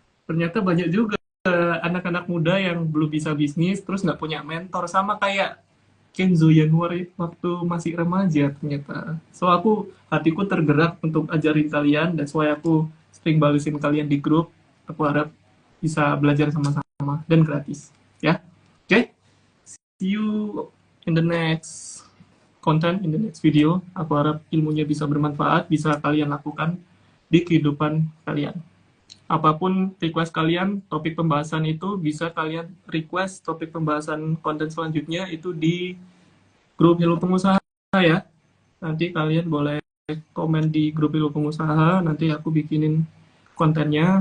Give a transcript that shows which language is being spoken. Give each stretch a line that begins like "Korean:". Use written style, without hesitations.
Indonesian: Ternyata banyak juga anak-anak muda yang belum bisa bisnis, terus nggak punya mentor. Sama kayak Kenzo Januari waktu masih remaja ternyata. So hatiku tergerak untuk ajarin kalian, dan supaya aku sering balesin kalian di grup. Aku harap bisa belajar sama-sama dan gratis. Ya, oke? Okay?
English: See you in the next content, in the next video.
Indonesian: Aku harap ilmunya bisa bermanfaat, bisa kalian lakukan di kehidupan kalian. Apapun request kalian, topik pembahasan itu bisa kalian request topik pembahasan konten selanjutnya itu di grup Hello Pengusaha ya. Nanti kalian boleh komen di grup Hello Pengusaha, nanti aku bikinin kontennya.